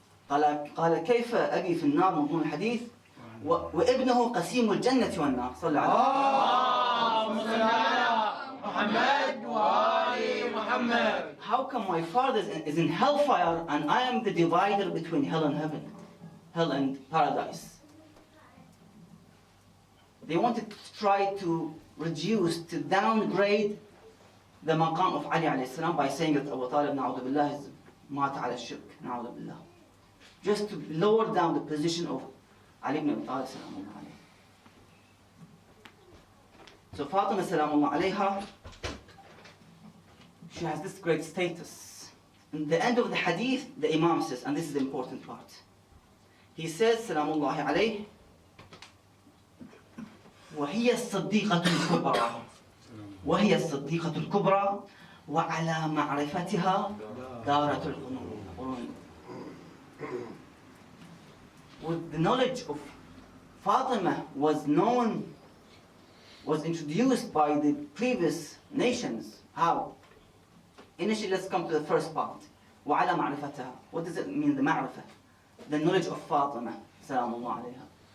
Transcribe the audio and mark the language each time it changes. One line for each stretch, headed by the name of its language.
Arabic: قال كيف أبي في النار مضمون الحديث وابنه قسيم الجنة والنار صلى عليه.
English: How come my father is in hellfire and I am the divider between hell and heaven, hell and paradise? They wanted to try to reduce, to downgrade the maqam of Ali alayhi salam by saying that Abu Talib na'udhu billah is mat ala shirk, na'udhu billah. Just to lower down the position of Ali ibn Abi Talib salamullah alayhi. So Fatima salamullah alayha, she has this great status. In the end of the hadith, the Imam says, and this is the important part. He says, salamullah alayhi,
Arabic: وهي الصديقة الكبرى وهي الصديقة الكبرى وعلى معرفتها دارة القرون.
English: With the knowledge of Fatima was introduced by the previous nations. How? Initially, let's come to the first part.
Arabic: وعلى معرفتها.
English: What does it mean, the ma'rifah? The knowledge of Fatima. Salamullah alayha.